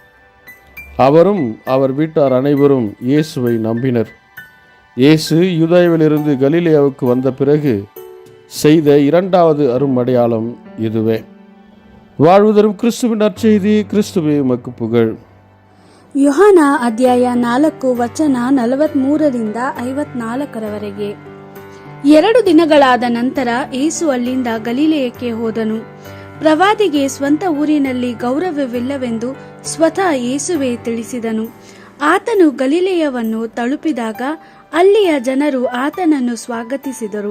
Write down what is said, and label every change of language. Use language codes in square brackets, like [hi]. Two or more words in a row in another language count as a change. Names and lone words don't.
[ta] அவரும் அவர் வீட்டார் அனைவரும் இயேசுவை நம்பினர். இயேசு யூதேயாவிலிருந்து கலிலேயாவுக்கு வந்த பிறகு செய்த 2வது அரும் அடையாளம் இதுவே. வாழ்வுதரும் கிறிஸ்துவின் நற்செய்தி. கிறிஸ்துவே உமக்கு புகழ். [kn] யோಹಾನ ಅಧ್ಯಾಯ 4 ವಚನ 43 54 2 ದಿನಗಳಾದ ನಂತರ ಯೇಸು ಅಲ್ಲಿಂದ ಗಲಿಲೇಯಕ್ಕೆ ಹೋದನು. ಪ್ರವಾದಿಗೆ ಸ್ವಂತ ಊರಿನಲ್ಲಿ ಗೌರವವಿಲ್ಲವೆಂದು ಸ್ವತಃ ಯೇಸುವೇ ತಿಳಿಸಿದನು. ಆತನು ಗಲಿಲೇಯವನ್ನು ತಲುಪಿದಾಗ ಅಲ್ಲಿಯ ಜನರು ಆತನನ್ನು ಸ್ವಾಗತಿಸಿದರು.